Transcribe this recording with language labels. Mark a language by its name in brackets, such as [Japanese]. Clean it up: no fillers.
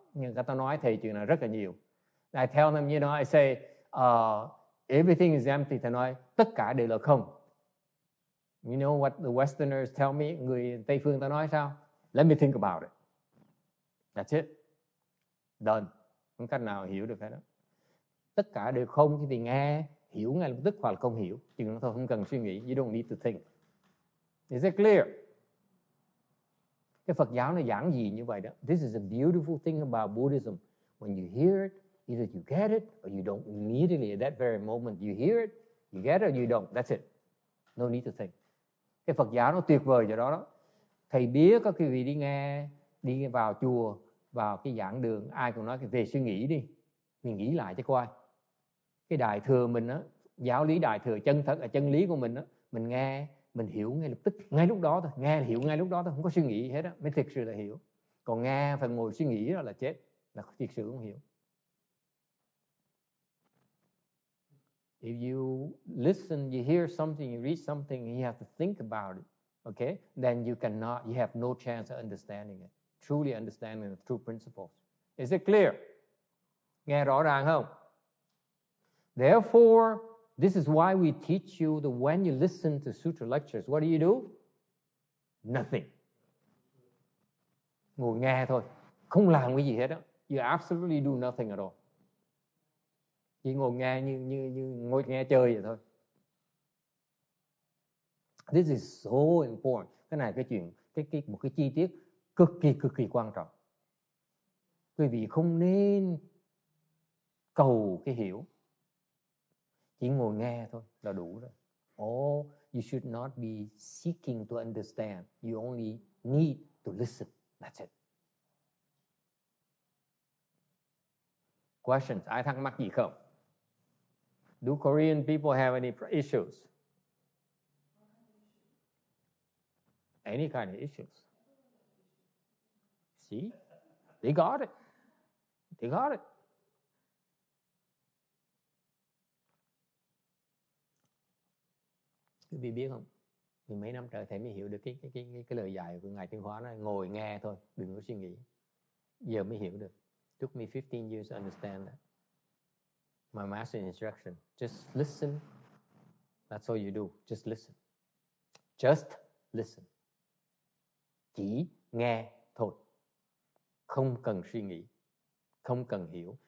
[Vietnamese] Nhưng người ta nói thầy chuyện này rất là nhiều. [English] I tell them, I say, everything is empty. [Vietnamese] Thầy nói, tất cả đều là không. [English] You know what the Westerners tell me? [Vietnamese] Người Tây phương ta nói sao? [English] Let me think about it. That's it. Done. [Vietnamese] Không cách nào hiểu được cái đó. Tất cả đều không thì nghe, hiểu ngay lập tức hoặc là không hiểu. Chừng đó thôi, không cần suy nghĩ. [English] You don't need to think. Is it clear? [Vietnamese] Cái Phật giáo nó giảng gì như vậy đó. [English] This is a beautiful thing about Buddhism. When you hear it, either you get it or you don't. Immediately at that very moment you hear it, you get it or you don't. That's it. No need to think. [Vietnamese] Cái Phật giáo nó tuyệt vời chỗ đó đó. Thầy biết có quý vị đi vào chùa vào cái giảng đường, ai cũng nói về suy nghĩ đi, mình nghĩ lại cho coi. Cái đại thừa mình á, giáo lý đại thừa chân thật là chân lý của mình á, mình nghe, mình hiểu ngay lập tức, ngay lúc đó thôi, nghe hiểu ngay lúc đó thôi, không có suy nghĩ hết á, mới thực sự là hiểu. Còn nghe phải ngồi suy nghĩ đó là chết, là thực sự không hiểu. [English] If you listen, you hear something, you read something, and you have to think about it, okay? Then you have no chance of understanding it, truly understanding the true principles. Is it clear? [Vietnamese] Nghe rõ ràng không? [English] Therefore, this is why we teach you that when you listen to sutra lectures, what do? Nothing. [Vietnamese] Ngồi nghe thôi, không làm cái gì hết á. [English] You absolutely do nothing at all. [Vietnamese] Chỉ ngồi nghe như ngồi nghe chơi vậy thôi. [English] This is so important. [Vietnamese] Cái này cái chuyện một cái chi tiết cực kỳ quan trọng. Quý vị không nên cầu cái hiểu, chỉ ngồi nghe thôi là đủ rồi. [English] Oh, you should not be seeking to understand. You only need to listen. That's it. Questions? [Vietnamese] Ai thắc mắc gì không? [English] Do Korean people have any issues? Any kind of issues? See? They got it. They got it. [Vietnamese] Quý vị biết không? Thì mấy năm trời thầy mới hiểu được cái lời dạy của Ngài Tiên Hóa đó, ngồi nghe thôi, đừng có suy nghĩ. Giờ mới hiểu được. [English] Took me 15 years to understand that. My master instruction, just listen. That's all you do. Just listen. Just listen. [Vietnamese] Chỉ nghe thôi. Không cần suy nghĩ. Không cần hiểu.